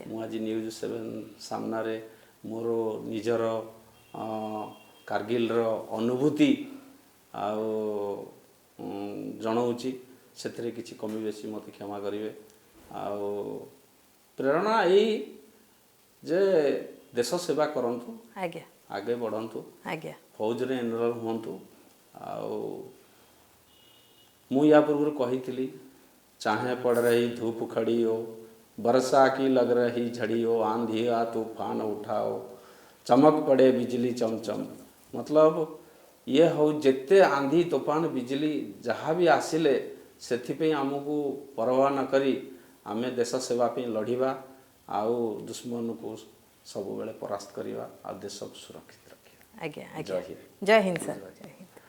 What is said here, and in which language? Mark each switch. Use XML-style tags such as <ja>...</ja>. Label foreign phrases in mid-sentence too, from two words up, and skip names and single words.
<or>ମୁଁ ଆଜି ନ୍ୟୁଜ୍ 7 ସାମ୍ନାରେ ମୋର ନିଜର କାର୍ଗିଲର ଅନୁଭୂତି ଆଉ ଜଣାଉଛି ସେଥିରେ କିଛି କମି ବେଶୀ ମୋତେ କ୍ଷମା କରିବେ ଆଉ ପ୍ରେରଣା ଏଇ ଯେ ଦେଶ ସେବା କରନ୍ତୁ ଆଜ୍ଞା ଆଗେ ବଢ଼ନ୍ତୁ ଆଜ୍ଞା ଫୌଜରେ ଏନରୋଲ ହୁଅନ୍ତୁ ଆଉ ମୁଁ ୟା ପୂର୍ବରୁ କହିଥିଲି</or> <hi>चाहे पड़ रही धूप खड़ी हो बरसा की लग रही झड़ी हो आंधी आ तूफान उठाओ चमक पड़े बिजली चमचम मतलब ये हो जेते आंधी तूफान बिजली जहाँ भी आसिले</hi> <or>ସେଥିପାଇଁ ଆମକୁ ପରବାହ ନ କରି ଆମେ ଦେଶ ସେବା ପାଇଁ ଲଢ଼ିବା ଆଉ ଦୁଶ୍ମନକୁ ସବୁବେଳେ ପରାସ୍ତ କରିବା ଆଉ ଦେଶକୁ ସୁରକ୍ଷିତ ରଖିବା ଆଜ୍ଞା ଆଜ୍ଞା ଜୟ ହିନ୍ଦ ଜୟ ହିନ୍ଦ ସାର୍ ଜୟ ହିନ୍ଦ</or>